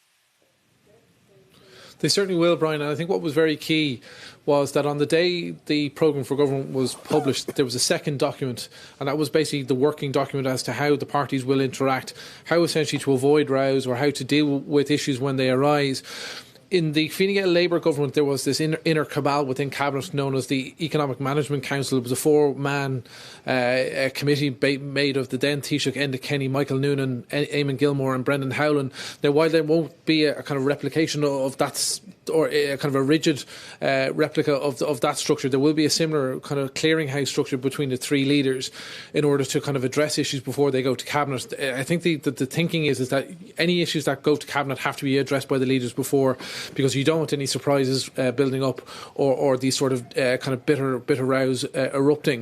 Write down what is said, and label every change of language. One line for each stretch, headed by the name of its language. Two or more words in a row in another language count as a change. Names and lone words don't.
English: They certainly will, Brian. And I think what was very key was that on the day the programme for government was published, there was a second document, and that was basically the working document as to how the parties will interact, how essentially to avoid rows or how to deal with issues when they arise. In the Fine Gael Labour government, there was this inner cabal within Cabinet known as the Economic Management Council. It was a four-man committee made of the then Taoiseach Enda Kenny, Michael Noonan, Eamon Gilmore and Brendan Howlin. Now, while there won't be a kind of replication of that or a kind of a rigid replica of that structure. There will be a similar kind of clearinghouse structure between the three leaders in order to kind of address issues before they go to cabinet. I think the thinking is that any issues that go to cabinet have to be addressed by the leaders before, because you don't want any surprises building up or these sort of kind of bitter rows erupting.